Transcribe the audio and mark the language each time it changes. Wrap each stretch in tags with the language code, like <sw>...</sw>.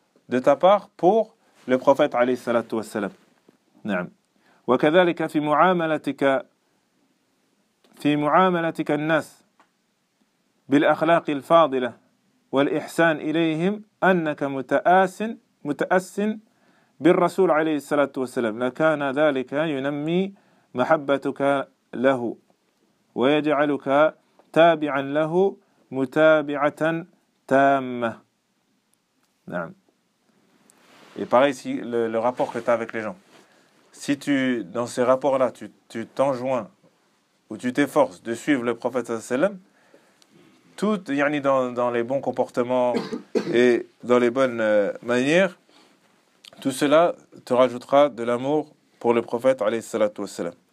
<fr>de ta part pour le prophète عليه الصلاة والسلام.</fr> <ar>نعم. وكذلك في معاملتك الناس بالأخلاق الفاضلة والإحسان إليهم أنك متأسن بالرسول عليه الصلاة والسلام لكان ذلك ينمي محبتك له ويجعلك تابعا له متابعة تامة. نعم.</ar> <fr>Et pareil ici, le rapport que tu as avec les gens. Si tu, dans ces rapports-là, tu t'enjoins ou tu t'efforces de suivre le prophète sallam, tout, yani dans les bons comportements et dans les bonnes manières, tout cela te rajoutera de l'amour pour le prophète alayhi salatu wassalam.</fr>